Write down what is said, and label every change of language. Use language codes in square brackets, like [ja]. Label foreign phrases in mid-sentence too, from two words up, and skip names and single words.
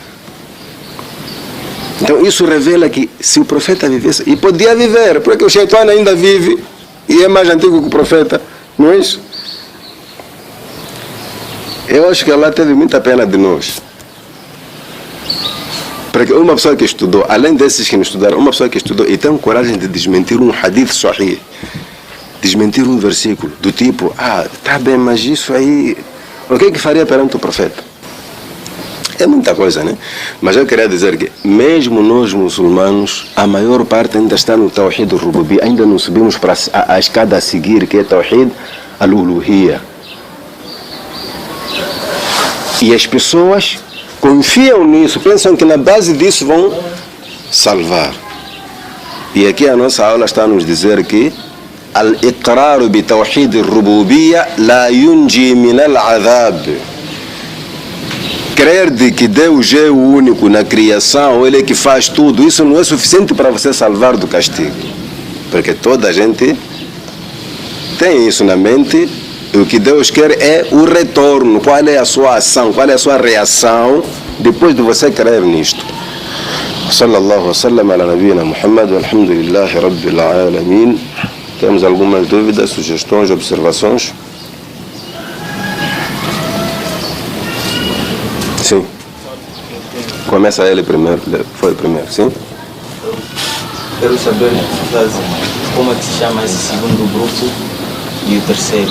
[pt] Então isso revela que se o profeta vivesse, e podia viver, porque o Shaitã ainda vive e é mais antigo que o profeta, não é isso? Eu acho que Allah teve muita pena de nós. Porque uma pessoa que estudou, além desses que não estudaram, uma pessoa que estudou e tem coragem de desmentir um [ar] حديث صحيح, [pt] desmentir um versículo do tipo, tá bem, mas isso aí, o que é que faria perante o profeta? É muita coisa, né? Mas eu queria dizer que, mesmo nós muçulmanos, a maior parte ainda está no [ar] توحيد الربوبي. [pt] Ainda não subimos para a escada a seguir, que é [ar] توحيد الألوهية. [pt] E as pessoas confiam nisso, pensam que na base disso vão salvar. E aqui a nossa aula está a nos dizer que [ar] الإقرار ب توحيد الربوبية لا ينجي من العذاب. [pt] Crer de que Deus é o único na criação, Ele é que faz tudo, isso não é suficiente para você salvar do castigo. Porque toda a gente tem isso na mente. E o que Deus quer é o retorno. Qual é a sua ação, qual é a sua reação depois de você crer nisto. [ar] صلى الله وسلم على نبينا محمد والحمد لله رب العالمين. [pt] Temos algumas dúvidas, sugestões, observações? Sim. Começa ele primeiro, foi primeiro, sim? Quero saber como é que se chama esse segundo grupo e o terceiro.